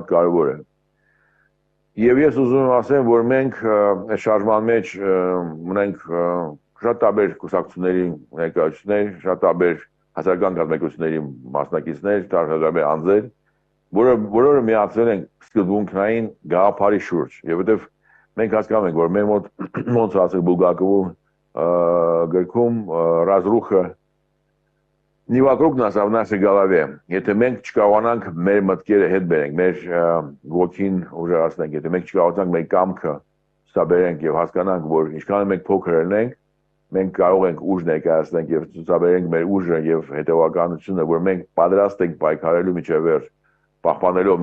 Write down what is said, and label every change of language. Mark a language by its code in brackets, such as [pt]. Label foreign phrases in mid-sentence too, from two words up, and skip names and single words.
[hy] կարեւոր է։ Եվ ես ուզում եմ ասեմ, որ մենք այս շարժման մեջ ունենք շատ տարբեր կուսակցությունների ներկայացուցիչներ, շատ տարբեր հասարակական կազմակերպությունների մասնակիցներ, տարբեր անձեր, որոնք միացել են սկզբունքային գաղափարի շուրջ, եւ որովհետեւ մենք հասկանում ենք, որ մեր մոտ ոնց ասել Բուլգակովի գրքում [ru] «Разруха не вокруг нас, а в нашей голове». [hy] Եթե մենք չկարողանանք մեր մտքերը հետ բերենք, մեր ոգին ուժեղացնենք, եթե մենք չկարողանանք մեր կամքը ցուցաբերենք եւ հասկանանք, որ ինչքան մենք փոքր ենք, մենք կարող ենք ուժ ներկայացնենք եւ ցուցաբերենք մեր ուժը եւ հետեւականությունը, որ մենք պատրաստ ենք պայքարելու միջև վերջ, պահպանելով